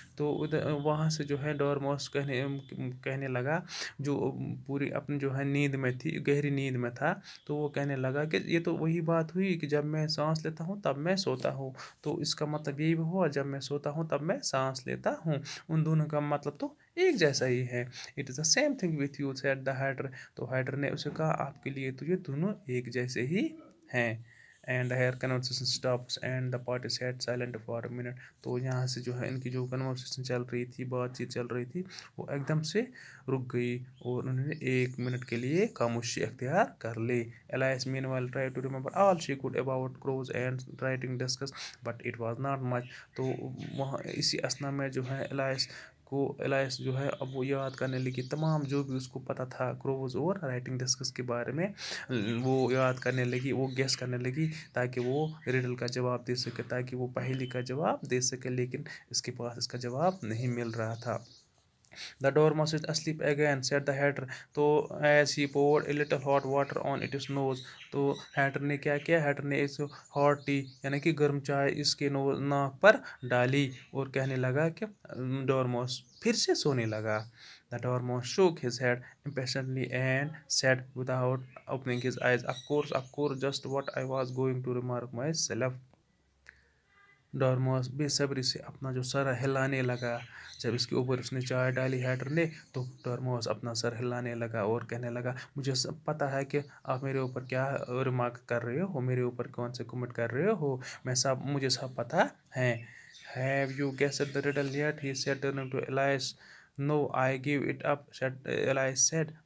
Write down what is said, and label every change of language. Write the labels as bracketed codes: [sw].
[ur] تو وہاں سے جو ہے ڈورموس کہنے لگا جو پوری اپنی جو ہے نیند میں تھی, گہری نیند میں تھا, تو وہ کہنے لگا کہ یہ تو وہی بات ہوئی کہ جب میں سانس لیتا ہوں تب میں سوتا ہوں. تو اس کا مطلب یہی ہوا جب میں سوتا ہوں تب میں سانس لیتا ہوں. ان دونوں کا مطلب تو ایک جیسا ہی ہے. [en] It is the same thing with you said the hatter. [ur] تو ہیڈر نے اسے کہا آپ کے لیے تو یہ دونوں ایک جیسے ہی ہیں. [en] And here conversation stops and the party sat silent for a minute. [ur] تو یہاں سے جو ہے ان کی جو کنورسیشن چل رہی تھی, بات چیت چل رہی تھی, وہ ایک دم سے رک گئی اور انہوں نے 1 منٹ کے لیے خاموشی اختیار کر لی. [en] Elias meanwhile tried to remember all she could about crows and writing desks, but it was not much. [ur] تو وہاں اسی اسنا میں جو ہے الائس جو ہے اب وہ یاد کرنے لگی تمام جو بھی اس کو پتہ تھا کروز اور رائٹنگ ڈسکس کے بارے میں. وہ یاد کرنے لگی, وہ گیس کرنے لگی تاکہ وہ ریڈل کا جواب دے سکے, تاکہ وہ پہیلی کا جواب دے سکے, لیکن اس کے پاس اس کا جواب نہیں مل رہا تھا. [en] The dormouse is asleep again, said the hatter. تو as he poured a little hot water on its nose. [ur] تو ہیٹر نے کیا کیا, ہیٹر نے اس ہاٹ ٹی یعنی کہ گرم چائے اس کے ناک پر ڈالی اور کہنے لگا کہ ڈورموس پھر سے سونے لگا. [en] The dormouse shook his head impatiently and said without opening his eyes, of course, just what I was going to remark myself. [ur] ڈورموس بے صبری سے اپنا جو سر ہلانے لگا. جب اس کے اوپر اس نے چائے ڈالی ہیٹر نے, تو ڈورموس اپنا سر ہلانے لگا اور کہنے لگا مجھے سب پتہ ہے کہ آپ میرے اوپر کیا ریمارک کر رہے ہو, میرے اوپر کون سے کمنٹ کر رہے ہو, مجھے سب پتہ ہے. [en] Have you guessed the riddle yet? He said turning to Elias. No, I give it up, Elias said.